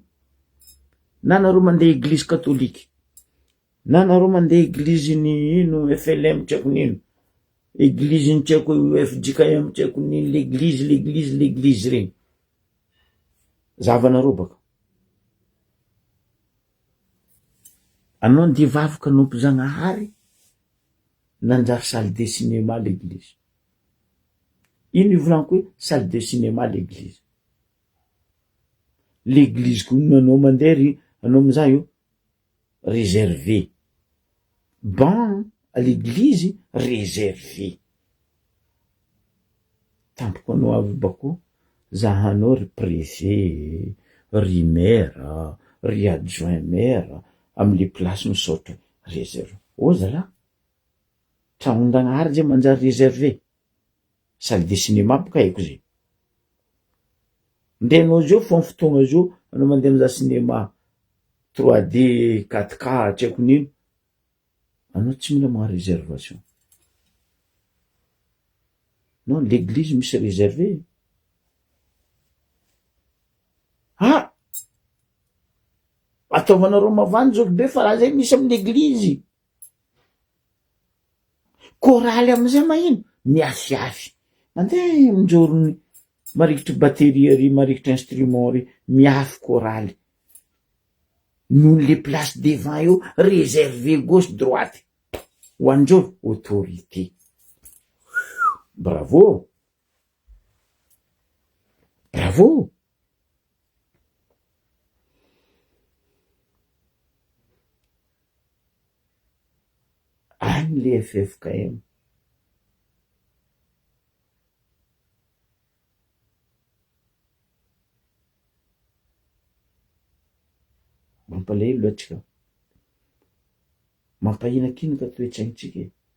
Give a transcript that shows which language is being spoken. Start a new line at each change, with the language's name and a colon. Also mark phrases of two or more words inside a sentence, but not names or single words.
Malagasy: Na nareo mandeha église katolika, na nareo mandeha église ny ino FLM tsako nino, église ny tsako FJKM tsako nino, l'église regny zavanareo baka. Anao ndi vavaka nompo Zanahary nanjary
French: salle de cinéma l'église.
Malagasy: Ino ivolaniko hoe
French: salle de cinéma l'église.
Malagasy: L'église koa nanao mandeha ry anao amizay io réservé,
French: banc à l'église réservé.
Malagasy: Tampoko anao avy bako zahanao ry préfet, ry maire, ry
French: adjoint maire
Malagasy: amle place misaotra réservé. O zala tragnon-Danahary zay manjary réservé,
French: salle de cinéma
Malagasy: boka haiko zay. Ndenao zio fo fotoagna zio anao mandeha mizaha cinéma 3D 4K tsy haiko nino, anao tsy mila magna réservation.
French: Non, l'église
Malagasy: misy réservé. Ah, ataovanareo mavandy zao be fa raha zay misy amin'ny église. Choraly amizay mahino miafiafy mandeha minjorony marikitry batterie ry marikitry instrument ry miafy choraly. Noho
French: les places devant
Malagasy: io réservé
French: gauche droite
Malagasy: ho andreo autorité.
French: Bravo, bravo.
Malagasy: Agny le FFKM mampalahelo loatsika, mampahinakina ka toetsaintsika.